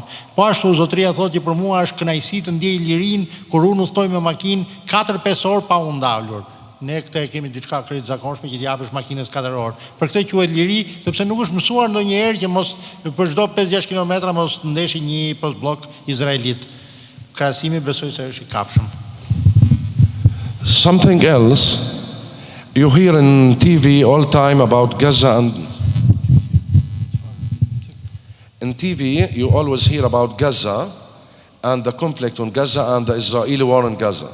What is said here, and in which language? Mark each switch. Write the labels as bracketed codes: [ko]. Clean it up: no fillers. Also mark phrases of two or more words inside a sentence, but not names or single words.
[sq] Po ashtu zotëria thotë që për mua është kënaqësi të ndjej lirinë kur unë udhtoj me makinë 4-5 orë pa u ndalur. Ne këtë e kemi diçka krejt zakonshme që t'i japësh makinës 4 orë. Për këtë quhet liri, sepse nuk është mësuar ndonjëherë që mos për çdo 5-6 kilometra mos ndeshi një postbllok izraelit. Krahasimi besoj se është i kapshëm. [en] Something else, you hear in TV all time about Gaza, and in TV you always hear about Gaza and the conflict on Gaza and the Israeli war on Gaza.